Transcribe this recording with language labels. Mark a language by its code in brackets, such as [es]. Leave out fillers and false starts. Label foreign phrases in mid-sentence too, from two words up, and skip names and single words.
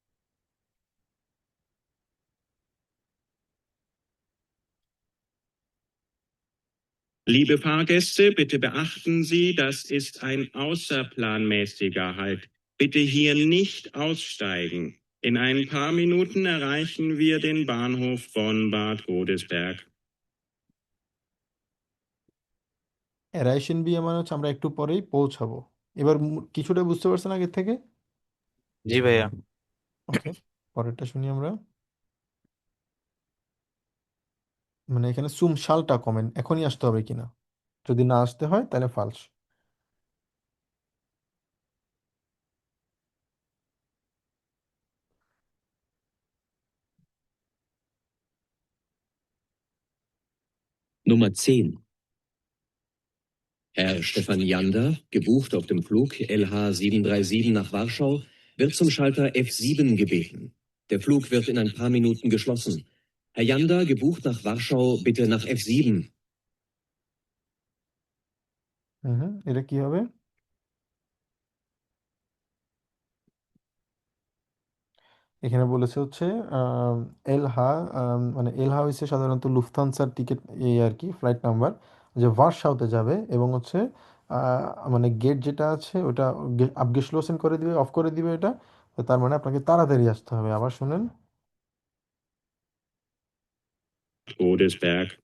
[de] Liebe Fahrgäste, bitte beachten Sie, das ist ein außerplanmäßiger Halt. Bitte hier nicht aussteigen. In ein paar Minuten erreichen wir den Bahnhof Bonn-Bad Godesberg. erreichen wir [bn] মানে হচ্ছে আমরা একটু পরেই পৌঁছাবো। এবার কিছুটা বুঝতে পারছেন আগের থেকে? জি ভাইয়া। ওকে, পরেরটা শুনি আমরা। মানে এখানে [de] zum Schalter kommen [bn] এখনই আসতে হবে কিনা, যদি না আসতে হয় তাহলে ফালস। [de] Nummer 10. Herr Stefan Jander, gebucht auf dem Flug LH 737 nach Warschau, wird zum Schalter F7 gebeten. Der Flug wird in ein paar Minuten geschlossen. Herr Jander, gebucht nach Warschau, bitte nach F7. [bn] এটা কি হবে? এখানে বলেছে হচ্ছে আম, এলহা মানে এলহা হচ্ছে সাধারণত লুফথানসার টিকিট, এই আর কি [en] flight number, [bn] যে ভার্সাউতে যাবে এবং হচ্ছে মানে গেট যেটা আছে ওটা আপগেশলোসেন করে দিবে, অফ করে দিবে এটা। তো তার মানে আপনাকে তাড়াতাড়ি আসতে হবে। আবার শুনেন, [de] Godesberg.